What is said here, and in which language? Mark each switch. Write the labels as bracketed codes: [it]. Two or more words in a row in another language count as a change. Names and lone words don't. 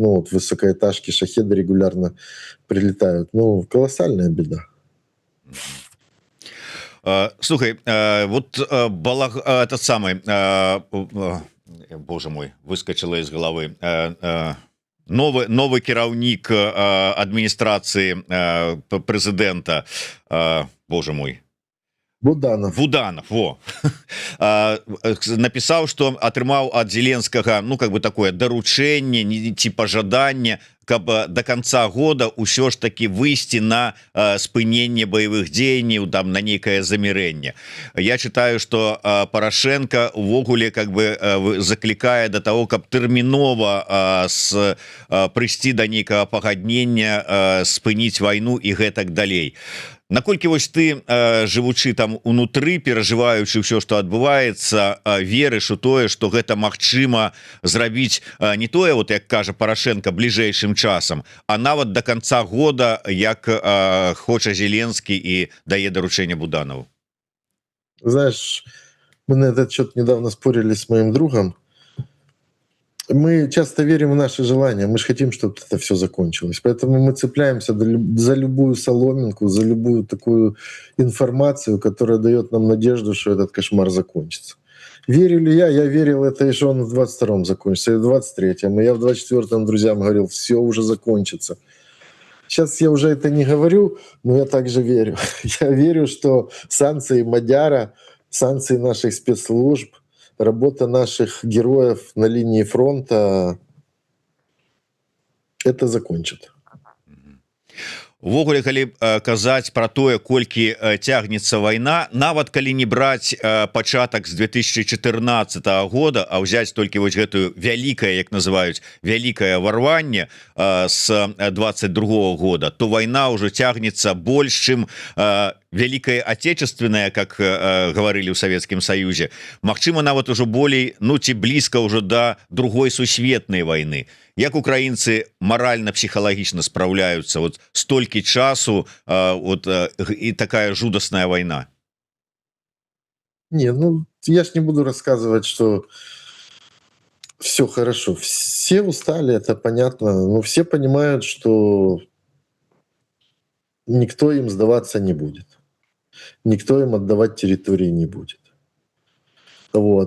[ru] Ну вот высокоэтажки, шахеды регулярно прилетают. Ну, колоссальная беда. Слухай, вот этот самый... Боже мой, выскочила из головы. [be] Новый кіраўнік адміністрацыі прэзідэнта, Боже мой, Буданов, во. Напісаў, што атрымаў ад Зеленскага, [ru] ну, как бы такое [be] даручэнне ці пажаданне каб [ru] до конца года [be] ўсё ж таки выйсці на спыненне баявых дзеянняў, там на нейкае замірэнне. [ru] Я читаю, что Порошенко увогуле как бы заклікае до того, [be] каб тэрмінова прыйсці до нейкага пагаднення, спыніць вайну і гэтак далей. Наколькі вось ты, жывучы там унутры, перажываючы ўсё, што адбываецца, верыш у тое, што гэта магчыма зрабіць не тое, вот як кажа Порошенко, бліжэйшым часам, а нават [ru] до конца года, [be] як хоча Зеленскі і дае даручэнне Буданову? [ru] Знаешь, мы на этот счет недавно спорили с моим другом. Мы часто верим в наши желания, мы же хотим, чтобы это все закончилось. Поэтому мы цепляемся за любую соломинку, за любую такую информацию, которая дает нам надежду, что этот кошмар закончится. Верю ли я? Я верил это, и что он в 22-м закончится, и в 23-м. И я в 24-м друзьям говорил, все уже закончится. Сейчас я уже это не говорю, но я также верю. Я верю, что санкции Мадяра, санкции наших спецслужб, работа наших героев на линии фронта это закончит. [be] Увогуле, калі казаць пра тое, колькі цягнецца вайна, нават калі не браць пачатак з 2014 года, а ўзяць толькі вось гэтую вялікае, як называюць, вялікае варванне з 22 года, то вайна ўжо цягнецца больш, чым [ru] Великая Отечественная, как говорили в Советском Союзе, [be] магчыма нават ужо болей, ну ці блізка ўжо да другой сусветнай вайны. Як украінцы маральна-псіхалагічна спраўляюцца вот столькі часу вот і такая жудасная вайна? [ru] Не, ну я ж не буду рассказывать, что все хорошо. Все устали, это понятно, но все понимают, что никто им сдаваться не будет. Никто им отдавать территории не будет. Вот.